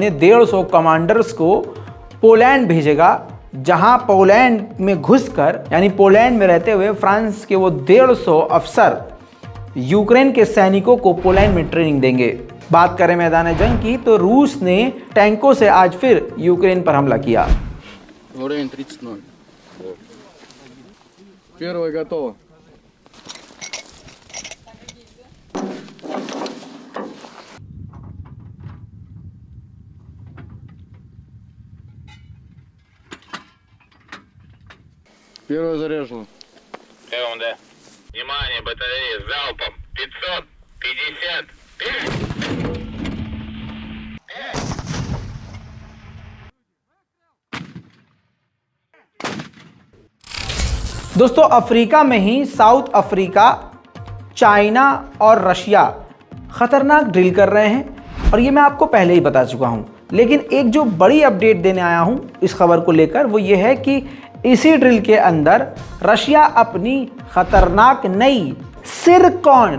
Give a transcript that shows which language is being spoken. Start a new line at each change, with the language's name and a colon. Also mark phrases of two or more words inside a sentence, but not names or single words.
Hindi: 150 कमांडर्स को पोलैंड भेजेगा, जहां पोलैंड में घुसकर यानी पोलैंड में रहते हुए फ्रांस के वो 150 अफसर यूक्रेन के सैनिकों को पोलैंड में ट्रेनिंग देंगे। बात करें मैदान जंग की तो रूस ने टैंकों से आज फिर यूक्रेन पर हमला किया।
Russian: Первое готово. Первое заряжено. Прием, да. Внимание, батарея залпом. 550.
Hindi: दोस्तों अफ्रीका में ही साउथ अफ्रीका, चाइना और रशिया ख़तरनाक ड्रिल कर रहे हैं और ये मैं आपको पहले ही बता चुका हूँ, लेकिन एक जो बड़ी अपडेट देने आया हूँ इस खबर को लेकर वो ये है कि इसी ड्रिल के अंदर रशिया अपनी ख़तरनाक नई सिरकॉन